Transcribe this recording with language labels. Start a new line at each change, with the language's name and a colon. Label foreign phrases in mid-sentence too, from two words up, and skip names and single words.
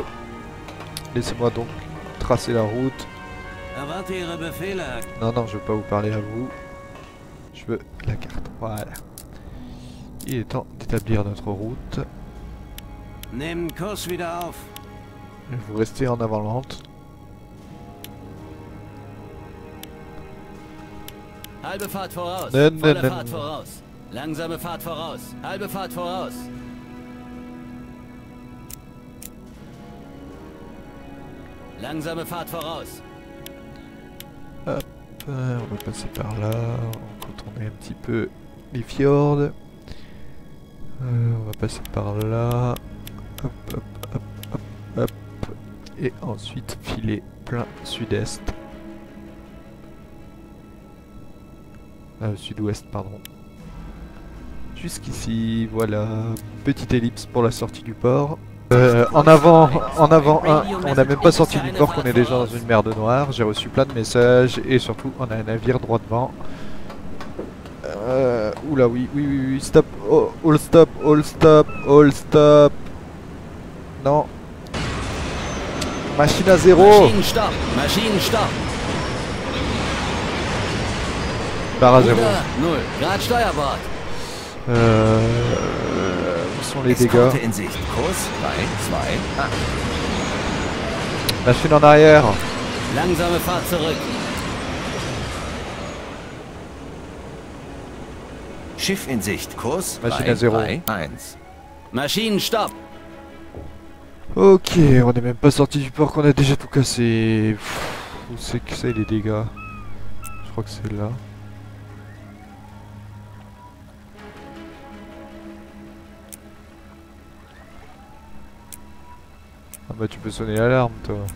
French: Laissez-moi donc tracer la route. Non, non, je veux pas vous parler à vous. Je veux la carte. Voilà. Il est temps d'établir notre route. Vous restez en avant-lente.
German: Halbe Fahrt voraus. Nein, Volle nein, Fahrt nein. voraus. Langsame Fahrt voraus. Halbe Fahrt voraus. Langsame Fahrt voraus.
French: Hop, on va passer par là. On va contourner un petit peu les fjords. On va passer par là. Hop, hop, hop, hop, hop. Et ensuite filer plein sud-est. Sud-ouest, pardon. Jusqu'ici, voilà. Petite ellipse pour la sortie du port. En avant 1, on n'a même pas sorti du port qu'on est déjà dans une mer de noir. J'ai reçu plein de messages et surtout on a un navire droit devant. Oula oui,
English: stop, oh, all stop, all stop, all stop.
French: Non. Machine à 0.
German: Maschinenstopp. Maschinenstopp.
French: Barre à 0.
German: Ruder, 0 Grad Steuerbord.
French: Où sont les dégâts?
German: Eskorte in Sicht. Kurs 3, 2, 1.
French: Machine en arrière.
German: Langsame Fahrt zurück. Schiff in Sicht. Kurs
French: Machine à 0.
German: 3, 2, 1. Maschinenstopp.
French: Ok, on n'est même pas sorti du port qu'on a déjà tout cassé. Pff, où c'est que c'est les dégâts? Je crois que c'est là. Ah bah tu peux sonner l'alarme toi.